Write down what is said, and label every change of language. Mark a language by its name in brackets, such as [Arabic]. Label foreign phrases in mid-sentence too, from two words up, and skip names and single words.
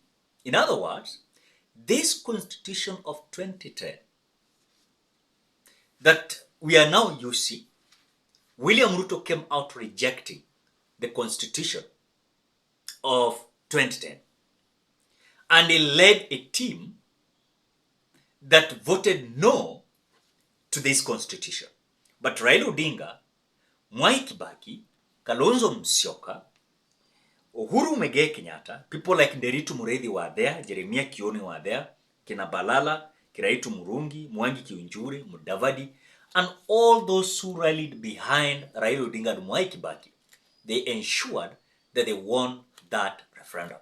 [English] In other words, this constitution of 2010 that we are now using, William Ruto came out rejecting the constitution of 2010. And he led a team that voted no to this constitution. But Raila Odinga, Mwai Kibaki, Kalonzo Musyoka, Uhuru Muigai Kenyatta, people like Nderitu Mureithi were there, Jeremiah Kioni were there, Kina Balala, Kiraitu Murungi, Mwangi Kiunjuri, Mudavadi, and all those who rallied behind Raila Odinga and Mwai Kibaki, they ensured that they won that referendum.